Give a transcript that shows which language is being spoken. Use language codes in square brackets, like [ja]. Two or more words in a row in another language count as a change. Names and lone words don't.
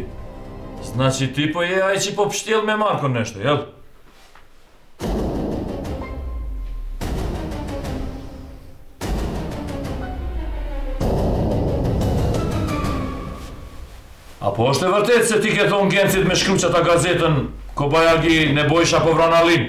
[sq] Znači ti po je aj që po pështjel me Marko [sr] nešto, jel? [sq] Apo është e vërtet se ti ke thonë Gencit me shkru që ta gazetën Kobajagi ne bojsha po vran Alin?